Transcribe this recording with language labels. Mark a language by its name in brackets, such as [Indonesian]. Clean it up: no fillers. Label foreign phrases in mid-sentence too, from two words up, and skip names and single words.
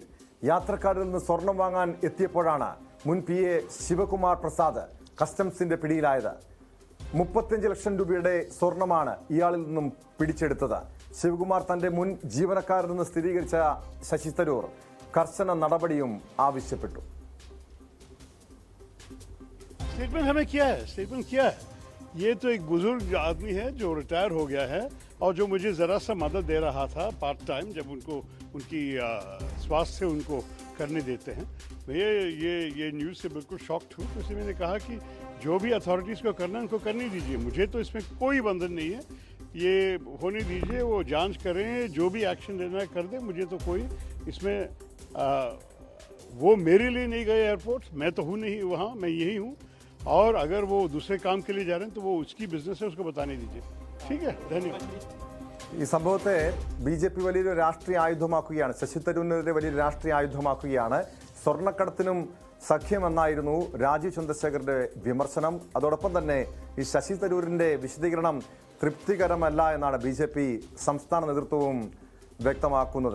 [Malayalam] യാത്രക്കാരിൽ നിന്ന് സ്വർണം വാങ്ങാൻ എത്തിയപ്പോഴാണ് മുൻ PA ശിവകുമാർ പ്രസാദ് കസ്റ്റംസിന്റെ പിടിയിലായത്. 35 ലക്ഷം രൂപയുടെ സ്വർണമാണ് ഇയാളിൽ നിന്നും പിടിച്ചെടുത്തത്. ശിവകുമാർ തന്റെ മുൻ ജീവനക്കാരിൽ നിന്ന് സ്ഥിരീകരിച്ച ശശി തരൂർ കർശന നടപടിയും ആവശ്യപ്പെട്ടു. [Hindi] स्टेटमेंट हमें क्या है? स्टेटमेंट क्या है? ये तो एक बुजुर्ग आदमी है जो रिटायर हो गया है और जो मुझे ज़रा सा मदद दे रहा था [English] part time, [Hindi] जब उनको उनकी स्वास्थ्य उनको करने देते हैं. ये न्यूज़ से बिल्कुल शॉक्ड हूँ. तो इसलिए मैंने कहा कि जो भी अथॉरिटीज़ को करना है उनको करने दीजिए. मुझे तो इसमें कोई बंधन नहीं है. ये होने दीजिए, वो जांच करें, जो भी एक्शन लेना है कर दें. मुझे तो कोई इसमें वो मेरे लिए नहीं गए एयरपोर्ट, मैं तो हूँ नहीं वहाँ, मैं यही हूँ. और अगर वो दूसरे काम के लिए जा रहे हैं तो वो उसकी बिजनेस है, उसको बताने दीजिए. ठीक है, धन्यवाद. [Malayalam] ഈ സംഭവത്തെ BJP വലിയൊരു രാഷ്ട്രീയ ആയുധമാക്കുകയാണ്. ശശി തരൂരിനെതിരെ വലിയൊരു രാഷ്ട്രീയ ആയുധമാക്കുകയാണ്. സ്വർണ്ണക്കടത്തിനും സഖ്യമെന്നായിരുന്നു രാജീവ് ചന്ദ്രശേഖറിന്റെ വിമർശനം. അതോടൊപ്പം തന്നെ ഈ ശശി തരൂരിന്റെ വിശദീകരണം തൃപ്തികരമല്ല എന്നാണ് BJP സംസ്ഥാന നേതൃത്വവും വ്യക്തമാക്കുന്നത്.